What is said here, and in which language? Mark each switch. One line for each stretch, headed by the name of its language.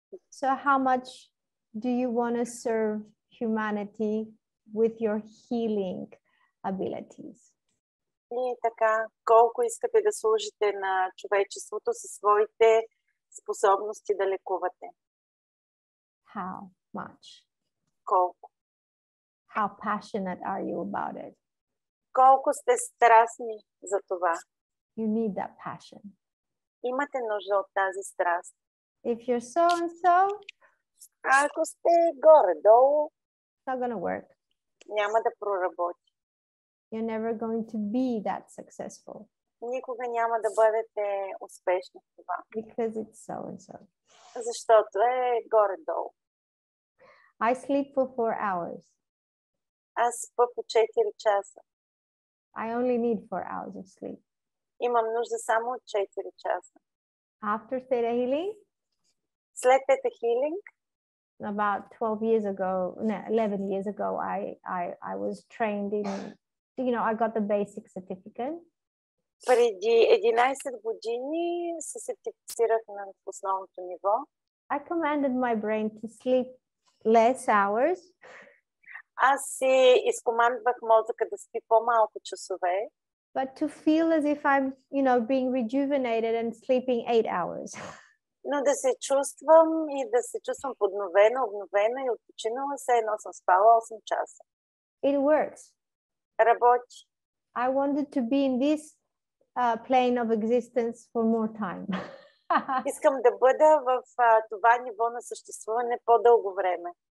English: So how much do you want to serve humanity with your healing abilities?
Bulgarian: И така, колко искате да служите на човечеството със своите способности да лекувате?
English: How much?
Bulgarian: Колко?
English: How passionate are you about it?
Bulgarian: Колко сте страстни за това?
English: You need that passion.
Bulgarian: Имате нужда от тази страст.
English: If you're so and so,
Bulgarian: ако сте горе-долу,
English: it's not going to work.
Bulgarian: Няма да проработи.
English: You're never going to be that successful.
Bulgarian: Никога няма да бъдете успешни в това.
English: Because it's so and so.
Bulgarian: Защото е горе-долу.
English: I sleep for 4 hours.
Bulgarian: Аз спя по 4 часа.
English: I only need 4 hours of sleep.
Bulgarian: Имам нужда само от 4 часа.
English: After Тета Хийлинг,
Bulgarian: след Тета Хийлинг,
English: about 12 years ago, no, 11 years ago, I was trained in, you know, I got the basic certificate.
Bulgarian: Преди 11 години се сертифицирах на основното ниво.
English: I commanded my brain to sleep less hours.
Bulgarian: Аз си изкомандвах мозъка да спи по-малко часове.
English: But to feel as if I'm, you know, being rejuvenated and sleeping 8 hours.
Bulgarian: Но да се чувствам и да се чувствам подновена, обновена и отпочинала, все едно съм спала 8 часа.
English: It works.
Bulgarian: Работи.
English: I wanted to be in this plane of existence for more time.
Bulgarian: Искам да бъда в това ниво на съществуване по-дълго време.